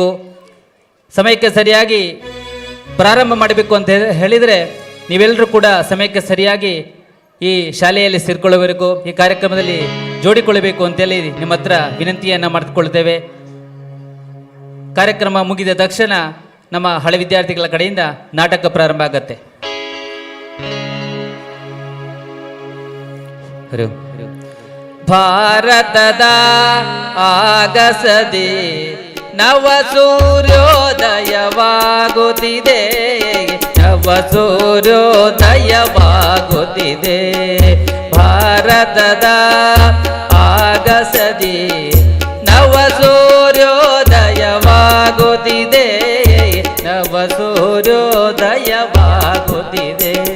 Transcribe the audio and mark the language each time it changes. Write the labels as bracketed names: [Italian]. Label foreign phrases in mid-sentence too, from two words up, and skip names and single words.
[Kannada] ಸಮಯಕ್ಕೆ ಸರಿಯಾಗಿ ಪ್ರಾರಂಭ ಮಾಡಬೇಕು ಅಂತ ಹೇಳಿದರೆ ನೀವೆಲ್ಲರೂ ಕೂಡ ಸಮಯಕ್ಕೆ ಸರಿಯಾಗಿ ಈ ಶಾಲೆಯಲ್ಲಿ ಸೇರಿಕೊಳ್ಳಬೇಕು, ಈ ಕಾರ್ಯಕ್ರಮದಲ್ಲಿ ಜೋಡಿಕೊಳ್ಳಬೇಕು ಅಂತೇಳಿ ನಿಮ್ಮ ಹತ್ರ ವಿನಂತಿಯನ್ನು ಮಾಡಿಕೊಳ್ಳುತ್ತೇವೆ. ಕಾರ್ಯಕ್ರಮ ಮುಗಿದ ತಕ್ಷಣ ನಮ್ಮ ಹಳೆ ವಿದ್ಯಾರ್ಥಿಗಳ ಕಡೆಯಿಂದ ನಾಟಕ ಪ್ರಾರಂಭ ಆಗತ್ತೆ. ಭಾರತದ ಆಗಸದೆ ನವ ಸೂರ್ಯೋದಯವಾಗುತ್ತಿದೆ, ನವ ಸೂರ್ಯೋದಯವಾಗುತ್ತಿದೆ. ಭಾರತದ ಆಗಸದೆ ನವ ಸೂರ್ಯೋದಯವಾಗುತ್ತಿದೆ, ನವ ಸೂರ್ಯೋದಯವಾಗುತ್ತಿದೆ.